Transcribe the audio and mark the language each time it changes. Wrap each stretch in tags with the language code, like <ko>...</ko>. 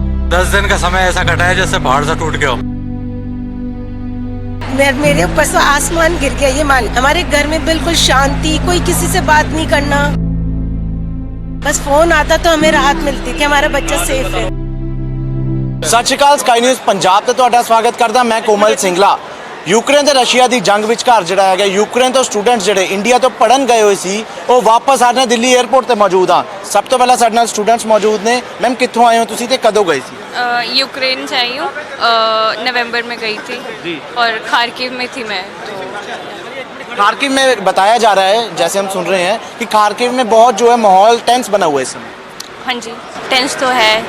<hi>10 दिन का समय ऐसा कटा है जैसे पहाड़ से टूट गया हो। मेरे ऊपर से आसमान गिर गया, ये मान। हमारे घर में बिल्कुल शांति, कोई किसी से बात नहीं करना, बस फोन आता तो हमें राहत मिलती कि हमारा बच्चा सेफ है।</hi> <pa>ਸਤਿ ਸ਼੍ਰੀ ਅਕਾਲ, ਸਕਾਈ ਨਿਊਜ਼ ਪੰਜਾਬ ਤੇ ਤੁਹਾਡਾ ਸਵਾਗਤ ਕਰਦਾ ਮੈਂ ਕੋਮਲ ਸਿੰਗਲਾ। ਯੂਕਰੇਨ ਤੇ ਰਸ਼ੀਆ ਦੀ ਜੰਗ ਵਿਚਕਾਰ ਜਿਹੜਾ ਹੈਗਾ ਯੂਕਰੇਨ ਤੋਂ ਸਟੂਡੈਂਟਸ ਜਿਹੜੇ ਇੰਡੀਆ ਤੋਂ ਪੜਨ ਗਏ ਹੋਏ ਸੀ ਉਹ ਵਾਪਸ ਆ ਰਹੇ ਦਿੱਲੀ 에ਅਰਪੋਰਟ ਤੇ ਮੌਜੂਦ ਆ। ਸਭ ਤੋਂ ਪਹਿਲਾਂ ਸਾਡੇ ਨਾਲ ਸਟੂਡੈਂਟਸ ਮੌਜੂਦ ਨੇ। ਮੈਮ ਕਿੱਥੋਂ ਆਏ ਹੋ ਤੁਸੀਂ ਤੇ ਕਦੋਂ ਗਏ ਸੀ?</pa> <hi>यूक्रेन से आई हूँ, नवंबर में गई थी और खारकिव में थी मैं। खारकिव में बताया जा रहा है, जैसे हम सुन रहे हैं कि खारकिव में बहुत जो है माहौल टेंस बना हुआ है इस समय। हाँ जी, टेंस तो है</hi>